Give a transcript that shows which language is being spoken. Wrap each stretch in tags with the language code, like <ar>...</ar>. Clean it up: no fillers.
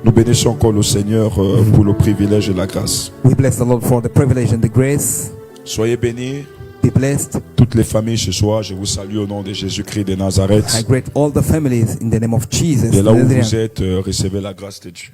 <fr>Nous bénissons encore le Seigneur pour le privilège et la grâce.</fr> <en>We bless the Lord for the privilege and the grace.</en> <fr>Soyez bénis.</fr> <en>Be blessed.</en> <fr>Toutes les familles ce soir, je vous salue au nom de Jésus-Christ de Nazareth.</fr> <en>I greet all the families in the name of Jesus.</en> <fr>De là où vous êtes, recevez la grâce de Dieu.</fr>